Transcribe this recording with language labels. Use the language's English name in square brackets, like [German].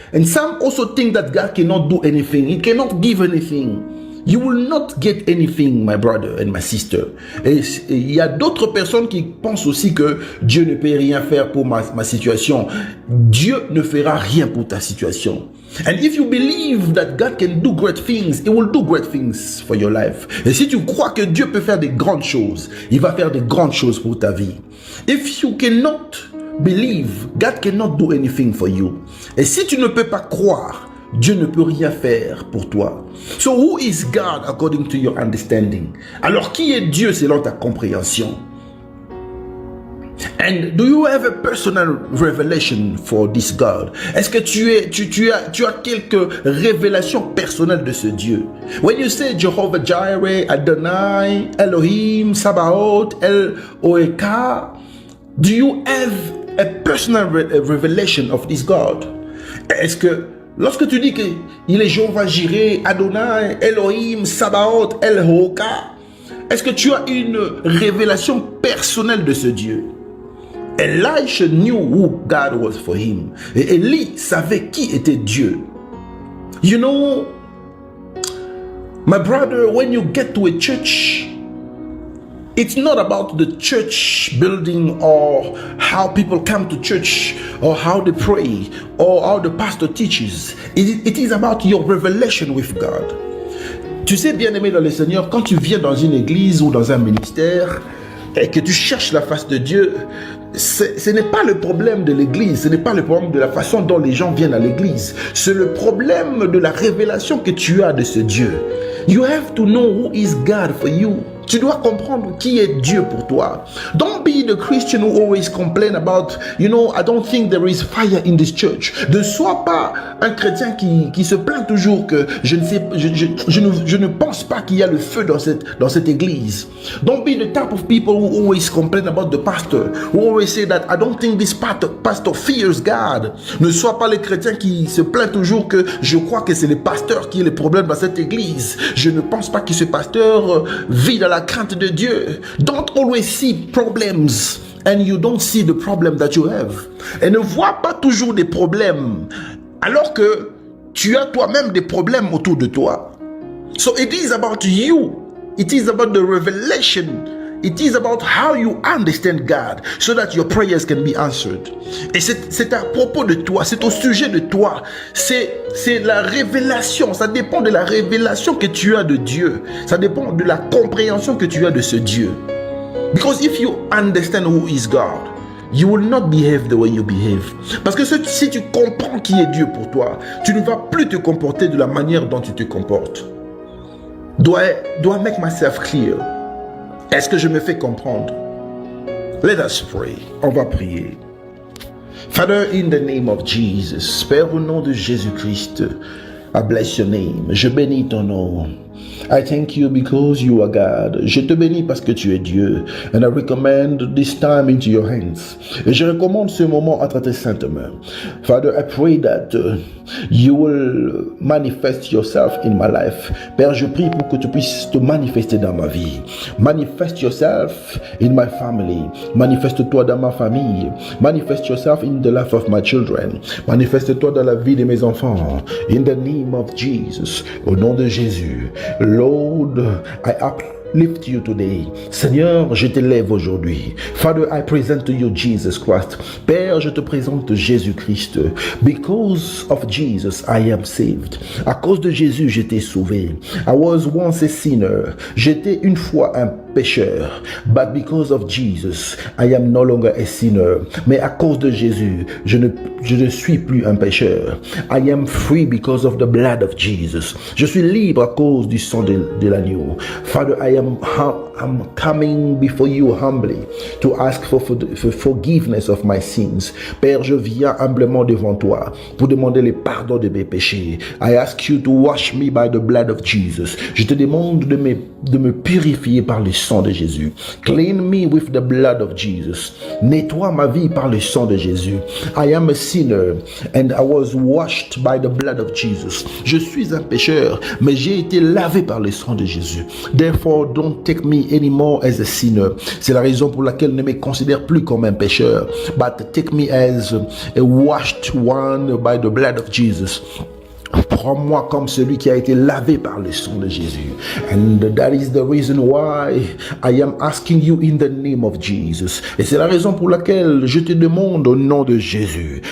[English] And some also think that God cannot do anything. He cannot give anything. You will not get anything, my brother and my sister. [French] Et il y a d'autres personnes qui pensent aussi que Dieu ne peut rien faire pour ma situation. Dieu ne fera rien pour ta situation. [English] And if you believe that God can do great things, He will do great things for your life. [French] Et si tu crois que Dieu peut faire des grandes choses, il va faire des grandes choses pour ta vie. [English] If you cannot believe, God cannot do anything for you. [French] Et si tu ne peux pas croire, Dieu ne peut rien faire pour toi. [English] So who is God according to your understanding? [French] Alors qui est Dieu selon ta compréhension? [English] And do you have a personal revelation for this God? [French] Est-ce que tu as quelques révélations personnelles de ce Dieu? [English] When you say Jehovah Jireh, Adonai, Elohim, Sabaoth, El-Oeka, do you have a personal revelation of this God? [French] Est-ce que lorsque tu dis qu'il est Jehovah Jireh, Adonai, Elohim, Sabaoth, El-Oeka, est-ce que tu as une révélation personnelle de ce Dieu? [English] Elisha knew who God was for him. [French] Et Élie savait qui était Dieu. [English] You know, my brother, when you get to a church, it's not about the church building or how people come to church or how they pray or how the pastor teaches. It is about your revelation with God. [French] Tu sais, bien-aimé dans le Seigneur, quand tu viens dans une église ou dans un ministère et que tu cherches la face de Dieu, ce n'est pas le problème de l'église, ce n'est pas le problème de la façon dont les gens viennent à l'église. C'est le problème de la révélation que tu as de ce Dieu. [English] You have to know who is God for you. [French] Tu dois comprendre qui est Dieu pour toi. [English] Don't be the Christian who always complain about, you know, I don't think there is fire in this church. [French] Ne sois pas un chrétien qui se plaint toujours que je ne pense pas qu'il y a le feu dans cette église. [English] Don't be the type of people who always complain about the pastor, who always say that I don't think this pastor fears God. [French] Ne sois pas le chrétien qui se plaint toujours que je crois que c'est le pasteur qui est le problème dans cette église. Je ne pense pas que ce pasteur vit dans la crainte de Dieu. [English] Don't always see problems and you don't see the problem that you have. [French] Et ne vois pas toujours des problèmes alors que tu as toi-même des problèmes autour de toi. [English] So it is about you. It is about the revelation. It is about how you understand God so that your prayers can be answered. [French] Et c'est à propos de toi, c'est au sujet de toi. C'est la révélation, ça dépend de la révélation que tu as de Dieu. Ça dépend de la compréhension que tu as de ce Dieu. [English] Because if you understand who is God, you will not behave the way you behave. [French] Parce que si tu comprends qui est Dieu pour toi, tu ne vas plus te comporter de la manière dont tu te comportes. [English] Do I make myself clear? [French] Est-ce que je me fais comprendre? [English] Let us pray. [French] On va prier. [English] Father, in the name of Jesus, [French] Père, au nom de Jésus-Christ, [English] I bless your name. [French] Je bénis ton nom. [English] I thank you because you are God. [French] Je te bénis parce que tu es Dieu. [English] And I recommend this time into your hands. [French] Et je recommande ce moment entre tes saintes mains. [English] Father, I pray that you will manifest yourself in my life. [French] Père, je prie pour que tu puisses te manifester dans ma vie. [English] Manifest yourself in my family. [French] Manifeste-toi dans ma famille. [English] Manifest yourself in the life of my children. [French] Manifeste-toi dans la vie de mes enfants. [English] In the name of Jesus. [French] Au nom de Jésus. [English] Lord, I lift you today. [French] Seigneur, je t'élève aujourd'hui. [English] Father, I present to you Jesus Christ. [French] Père, je te présente Jésus-Christ. [English] Because of Jesus, I am saved. [French] À cause de Jésus, j'étais sauvé. [English] I was once a sinner. [French] J'étais une fois un pécheur. [English] But because of Jesus, I am no longer a sinner. [French] Mais à cause de Jésus, je ne suis plus un pécheur. [English] I am free because of the blood of Jesus. [French] Je suis libre à cause du sang de l'agneau. [English] Father, I'm coming before you humbly to ask for forgiveness of my sins. [French] Père, je viens humblement devant toi pour demander le pardon de mes péchés. [English] I ask you to wash me by the blood of Jesus. [French] Je te demande de me purifier par le sang de Jésus. [English] Clean me with the blood of Jesus. [French] Nettoie ma vie par le sang de Jésus. [English] I am a sinner and I was washed by the blood of Jesus. [French] Je suis un pécheur, mais j'ai été lavé par le sang de Jésus. [English] Therefore, don't take me anymore as a sinner. [French] C'est la raison pour laquelle ne me considère plus comme un pécheur, [English] but take me as a washed one by the blood of Jesus. [French] Prends-moi comme celui qui a été lavé par le sang de Jésus. [English] And that is the reason why I am asking you in the name of Jesus. [French] Et c'est la raison pour laquelle je te demande au nom de Jésus.